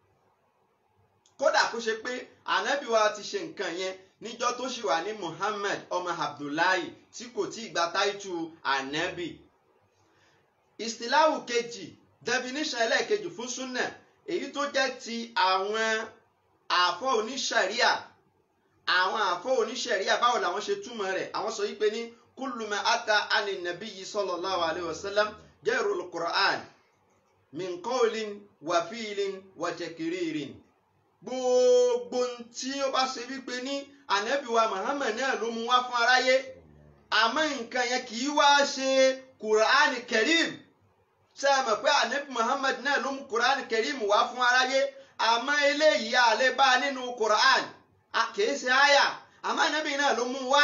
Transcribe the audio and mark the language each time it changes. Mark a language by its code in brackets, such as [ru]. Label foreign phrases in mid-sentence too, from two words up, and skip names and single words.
[yo] Kódà kó ṣe pé ànábì wa ti ṣe nǹkan yẹn níjọ́ tó ṣì wà ní Muhammad ọmọ Abdullahi tí kò tí ì gba táìtù ànábì. Ìsìláwù kejì, definition ẹlẹ́ẹ̀kejì fún súnà, èyí tó jẹ́ ti àwọn àfọ́ oníṣẹ̀ríà. Àwọn àfọ́ oníṣẹ̀ríà báwo làwọn ṣe túmọ̀ rẹ̀? Àwọn sọ wípé ní [ar] كل ما أتى عن النبي صلى الله عليه وسلم غير القرآن من قول وفعل وتقرير. [yo] Gbogbo tí ó bá ṣe wípé ní ànábì wa Muhammad náà ló mú wá fún aráyé, àmọ́ nǹkan yẹn kì í wá ṣe Qur'an Karim. Ṣé ẹ mọ̀ pé ànábì Muhammad náà ló mú Qur'an Karim wá fún aráyé, àmọ́ eléyìí àlè bá nínú Qur'an, kìí ṣe àyà, àmọ́ ànábì náà ló mú wá.